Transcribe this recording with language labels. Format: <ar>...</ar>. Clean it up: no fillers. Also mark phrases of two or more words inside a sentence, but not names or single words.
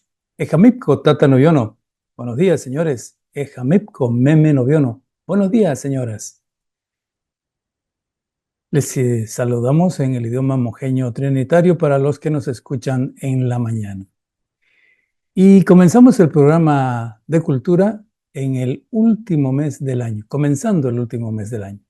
<trn>Ejamipco Tata Noviono.</trn> <es>Buenos días, señores.</es> <trn>Ejamipco Meme Noviono.</trn> <es>Buenos días, señoras. Les saludamos en el idioma mojeño trinitario para los que nos escuchan en la mañana. Y comenzamos el programa de cultura en el último mes del año, comenzando el último mes del año.</es>